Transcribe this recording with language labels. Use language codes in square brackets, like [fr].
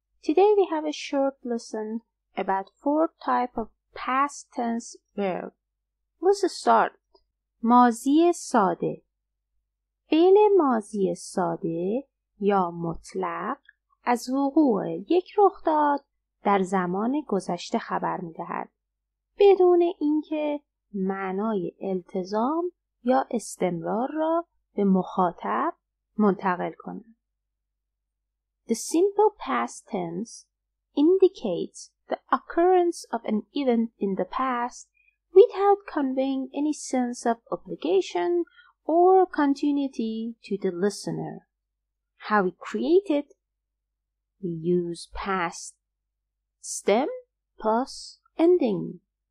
[en] Today we have a short lesson about 4 types of past tense verb. Let's start. ماضی ساده. [fa] فعل ماضی ساده یا مطلق از وقوع یک رخداد در زمان گذشته خبر می‌دهد بدون اینکه معنای التزام یا استمرار را به مخاطب منتقل کند. [en] The simple past tense indicates the occurrence of an event in the past without conveying any sense of obligation or continuity to the listener. How we create it? We use past stem plus ending.